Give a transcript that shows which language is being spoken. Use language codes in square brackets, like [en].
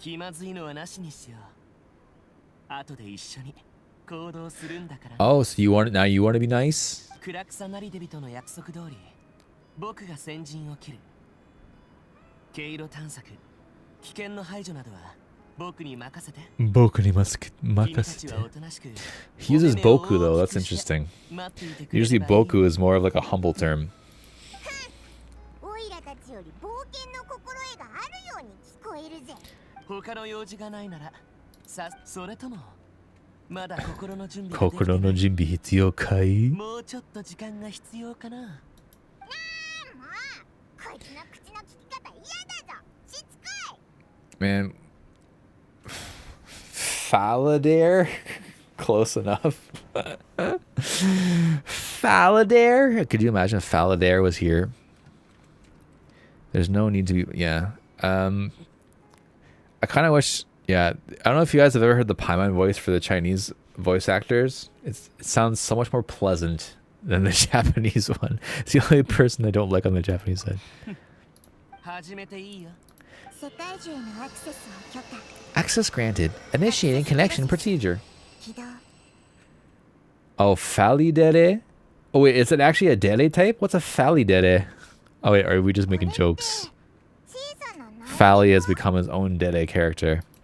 [ja] 気まずいのはなしにしよう後で一緒に行動するんだから [en] Oh, so you want to be nice? [ja] クラクサなりデビとの約束通り僕が先陣を切る。経路探索、危険の排除などは僕に任せて。君たちはおとなしく。 [en] He uses Boku though, that's interesting. [ja] 待っていてくれればいい。 [en] Usually Boku is more of like a humble term. [ja] オイラたちより冒険の心得があるように聞こえるぜ。他の用事がないなら、それともまだ心の準備ができてない。心の準備必要かい？もうちょっと時間が必要かな。もうこいつの口の利き方嫌だぞ。しつこい。 [en] Man, Faladare? Close enough. Faladare? Could you imagine if Faladare was here? There's no need to be, yeah. I kind of wish, yeah. I don't know if you guys have ever heard the Paimon voice for the Chinese voice actors. It sounds so much more pleasant than the Japanese one. It's the only person I don't like on the Japanese side. [ja] 始めていいよ。世界中へのアクセスを許可。 [en] Access granted. Initiating connection procedure. [ja] 起動。 [en] Oh, Falidere? Oh, wait, is it actually a dere type? What's a Falidere? Oh, wait, are we just making jokes? [ja] 小さなナイフ。 [en] Fally has become his own dere character.